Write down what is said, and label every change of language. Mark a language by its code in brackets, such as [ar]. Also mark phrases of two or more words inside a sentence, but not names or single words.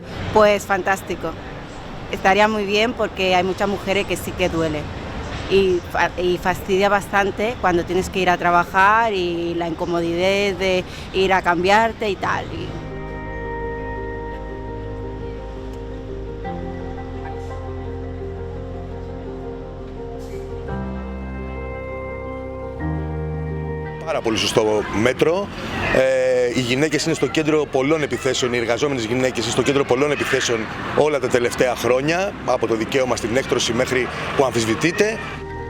[es] Pues fantástico. Estaría muy bien porque hay muchas mujeres que sí que duele y fastidia bastante cuando tienes que ir a trabajar y la incomodidad de ir a cambiarte y tal. [el] Πάρα πολύ σωστό μέτρο. Οι γυναίκες είναι στο κέντρο πολλών επιθέσεων, οι εργαζόμενες γυναίκες είναι στο κέντρο πολλών επιθέσεων όλα τα τελευταία χρόνια, από το δικαίωμα στην έκτρωση μέχρι που αμφισβητείται.